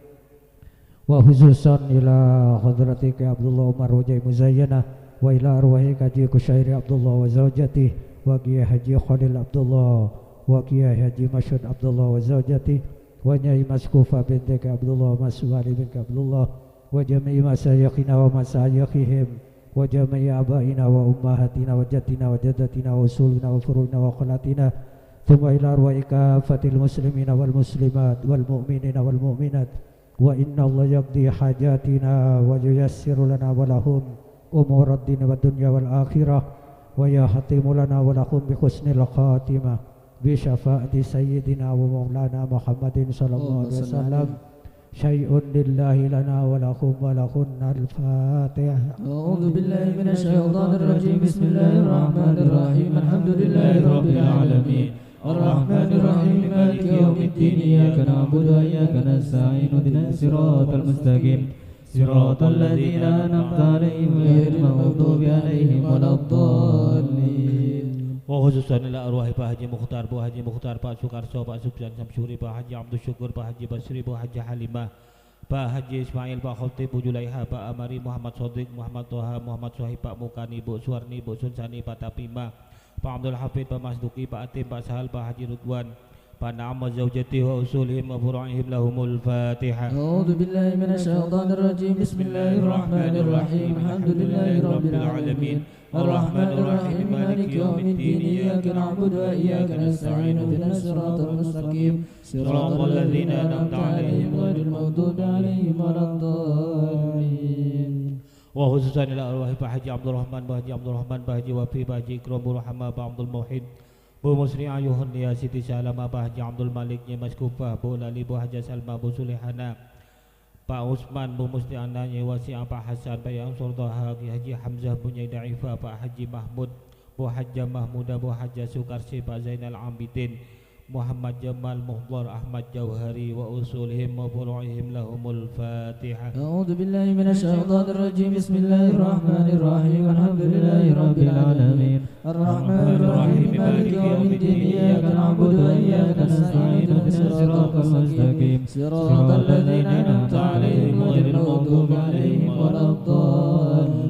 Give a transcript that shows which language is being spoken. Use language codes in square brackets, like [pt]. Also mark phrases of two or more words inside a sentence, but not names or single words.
[ar] wa khususan ila hadrati Ki Abdullah Umar Wajai Muzayyana wa ila arwahi Kaji Kusyairi Abdullah wa zawjati wa Kiai Haji Khalil Abdullah wa Kiai Haji Masyud Abdullah wa zawjati wa Nyai Maskufa binti Ki Abdullah Maswali بن Ki Abdullah وجميع مشايخنا ومشايخهم وجميع آبائنا وأمهاتنا وأجدادنا وجداتنا و أصولنا وفروعنا وخالاتنا ثم إلى أرواح كافة المسلمين والمسلمات والمؤمنين والمؤمنات وإن الله يقضي حاجاتنا وييسر لنا ولهم أمور الدين والدنيا والآخرة ويختم لنا ولهم بحسن الخاتمة بشفاعة سيدنا ومولانا محمد صلى الله عليه وسلم شيء لله لنا ولكم ولكن الفاتحة. أعوذ بالله من الشيطان الرجيم. بسم الله الرحمن الرحيم. الحمد لله رب العالمين. الرحمن الرحيم. مالك يوم الدين. إياك نعبد وإياك نستعين. اهدنا الصراط المستقيم. صراط الذين أنعمت عليهم غير المغضوب عليهم ولا الضالين. وخصوصا إلى أرواح Pak Haji Mukhtar, Bu Haji Mukhtar, Pak Sukarso, Pak Subjan Samsuri, Pak Haji Abdul Syukur, Pak Haji Basri, Bu Haji Halimah, Pak Haji Ismail, Pak Khotib, Bu Julaiha, Pak Amari, Muhammad Sodik, Muhammad Toha, Muhammad Sohib, Pak Mukani, Bu Suwarni, Bu Sunsani, Pak Tapima, Pak Abdul Hafid, Pak Masduki, Pak Atim, Pak Sahal, Pak Haji Ridwan, Pak Naam وزوجته وأصولهم وفروعهم لهم الفاتحة. أعوذ بالله من الشيطان الرجيم. بسم الله الرحمن الرحيم. الحمد لله رب العالمين. الرحمن الرحيم. مالك يوم الدين. إياك نعبد وإياك نستعين. اهدنا الصراط المستقيم. صراط الذين أنعمت عليهم غير المغضوب عليهم ولا الضالين. وخصوصا إلى أرواح Pak Haji Abdul Rahman, Pak Haji Abdul Rahman, Pak Haji Wafi, Pak Haji Ikram, Bu Rahmah, Pak Abdul Muhid, Bu Musri Ayuhun Nia Siti Salama Pak Haji Abdul Malik Nyemas Kufah Bu Lali Bu Haja Salma Bu Sulehana Pak Usman Bu Musli Ananya Wasi'ah Pak Hasan Pak Yansur Taha Haji Hamzah Bu Nyai Daifah Pak Haji Mahmud Bu Hajjah Mahmudah Bu Hajjah Sukarsi Pak Zainal Abidin Muhammad Jamal Muhdar Ahmad Jauhari وأصولهم وفروعهم لهم الفاتحة. أعوذ بالله من الشيطان الرجيم. بسم الله الرحمن الرحيم. الحمد لله رب العالمين. الرحمن الرحيم. مالك يوم الدين. إياك نعبد وإياك نستعين. اهدنا الصراط المستقيم. صراط الذين أنعمت عليهم غير المغضوب عليهم ولا الضالين.